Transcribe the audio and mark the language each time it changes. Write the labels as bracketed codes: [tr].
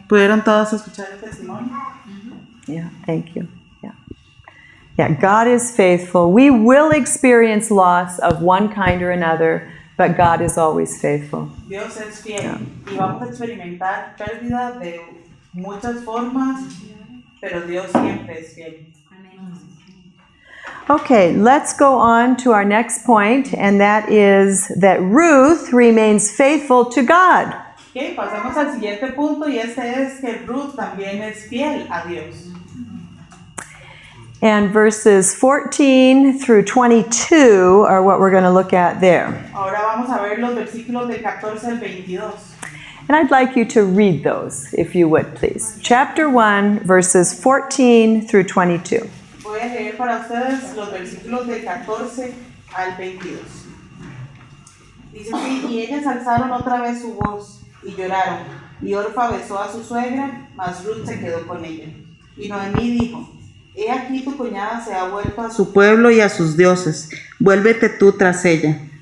[es] ¿Pudieron todos escuchar el testimonio? [en] Yeah, thank you. Yeah. Yeah, God is faithful. We will experience loss of one kind or another, but God is always faithful. [es] Dios es fiel y vamos a experimentar pérdida de muchas formas, pero Dios siempre es fiel. [en] Okay, let's go on to our next point, and that is that Ruth remains faithful to God. [es] Okay, pasamos al siguiente punto y este es que Ruth también es fiel a Dios. [en] And verses 14 through 22 are what we're going to look at there. [es] Ahora vamos a ver los versículos del 14 al 22. [en] And I'd like you to read those, if you would, please. Chapter 1, verses 14 through 22. [es] Voy a leer para ustedes los versículos del 14 al 22. Dice así, y ellas alzaron otra vez su voz y lloraron, y Orfa besó a su suegra, mas Ruth se quedó con ella. Y Noemí dijo, he aquí tu cuñada se ha vuelto a su pueblo y a sus dioses, vuélvete tú tras ella.